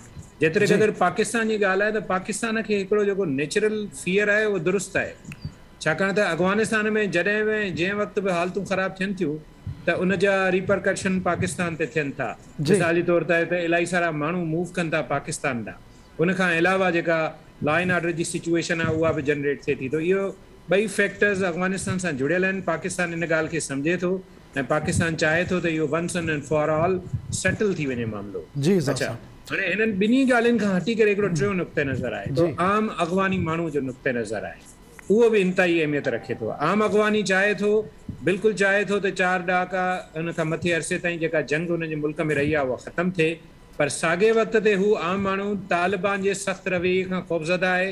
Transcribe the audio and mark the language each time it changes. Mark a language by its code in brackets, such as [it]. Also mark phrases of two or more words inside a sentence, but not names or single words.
[sd] जेतिरे क़दुरु पाकिस्तान जी ॻाल्हि आहे त पाकिस्तान खे हिकिड़ो जेको [en] natural fear [sd] आहे उहो दुरुस्त आहे, छाकाणि त अफ़गानिस्तान में जंहिं वक़्तु बि हालतूं ख़राब थियनि थियूं त उन जा रिपरकशन पाकिस्तान ते थियनि था। मिसाली तौर ते इलाही सारा माण्हू मूव कनि था पाकिस्तान ॾांहुं। उनखां अलावा जेका [en] law and order [sd] जी सिचुएशन आहे उहा बि जनरेट थिए थी। त इहो 2 फैक्टर्स अफ़गानिस्तान सां जुड़ियल आहिनि। पाकिस्तान इन ॻाल्हि खे सम्झे थो ऐं पाकिस्तान चाहे थो त इहो [en] once and for all [sd] सेटल थी वञे मामिलो। अच्छा, हाणे हिननि 2 ॻाल्हियुनि खां हटी करे हिकिड़ो टियों नुक़्ते नज़र आहे, तो आम अफ़गानी माण्हू जो नुक़्ते नज़र आहे, उहो बि इंतहाई अहमियत रखे थो। आम अफ़गानी चाहे थो, बिल्कुलु चाहे थो त 4 ॾहाका हुन खां मथे अरसे ताईं जेका जंग हुन जे मुल्क में रही आहे उहा ख़तमु थिए, पर साॻे वक़्त ते हू आम माण्हू तालिबान जे सख़्तु रवैये खां ख़ौफ़ज़दा आहे।